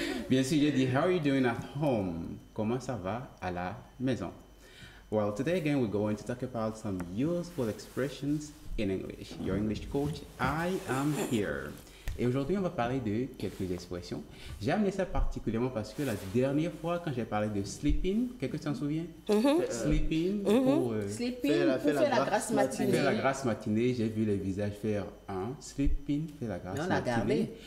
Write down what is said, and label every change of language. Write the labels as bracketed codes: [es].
[fr] Bien sûr, j'ai dit, [en] how are you doing at home? [fr] Comment ça va à la maison? [en] Well, today again, we're going to talk about some useful expressions in English. Your English coach, I am here. [fr] Et aujourd'hui, on va parler de quelques expressions. J'ai amené ça particulièrement parce que la dernière fois, quand j'ai parlé de sleeping, quelqu'un s'en souvient? Sleeping, pour faire la grasse matinée. Faire la grasse matinée, j'ai vu les visages faire un sleeping, faire la grasse matinée.